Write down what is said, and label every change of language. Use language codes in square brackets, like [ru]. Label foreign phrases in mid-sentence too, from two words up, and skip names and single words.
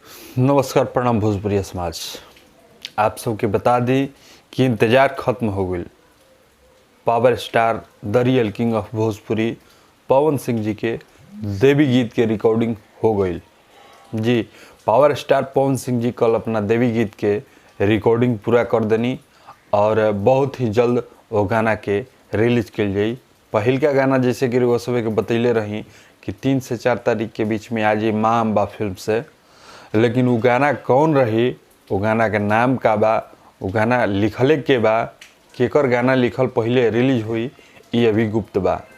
[bho] नमस्कार, प्रणाम भोजपुरी समाज। आप सबके बता दी कि इंतज़ार ख़त्म हो गई। [en] Power Star the Real King of Bhojpuri [bho] पवन सिंह जी के देवी गीत के रिकॉर्डिंग हो गई। जी, पावर स्टार पवन सिंह जी कल अपना देवी गीत के रिकॉर्डिंग पूरा कर देनी और बहुत ही जल्द वो गाना के रिलीज कल जाई। पहिल का गाना जैसे कि वो सब के बतैले रही कि 3 से 4 तारीख के बीच में आज माँ अम्बा फिल्म से, लेकिन वो गाना कौन रही, वो गाना के नाम का बा, वो गाना लिखले के बा, केकर गाना लिखल पहले रिलीज हुई, ये अभी गुप्त बा।